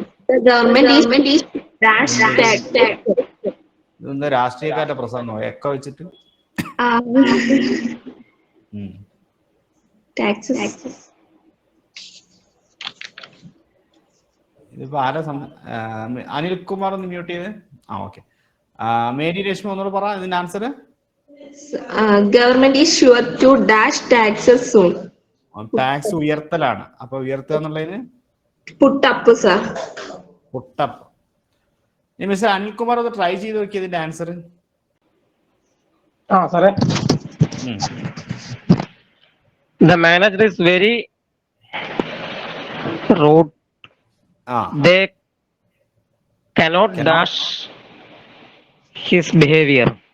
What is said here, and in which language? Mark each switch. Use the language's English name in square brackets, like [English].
[English] The government is dash tag. [Malayalam] ഇതെന്താ രാഷ്ട്രീയക്കാരുടെ പ്രസംഗം ഒക്കെ വെച്ചിട്ട്. [English] Taxes. [Malayalam] ഇതിപ്പോ ആരാ അനിൽകുമാർ ഒന്ന് മ്യൂട്ട് ചെയ്ത്. ഓക്കെ, മേരി രശ്മി ഒന്നുകൂടെ പറ ഇതിന്റെ answer. [English] Government is sure to dash taxes soon. [Malayalam] Tax ഉയർത്തലാണ്. അപ്പൊ ഉയർത്തുക എന്നുള്ളതിന് [English] Put up, sir. Put up. [Malayalam] Mister Anilkumar ഒന്ന് ട്രൈ ചെയ്ത് നോക്കി ഇതിന്റെ ആൻസർ. [English] സാറേ, the manager is very rude. They cannot dash his behavior.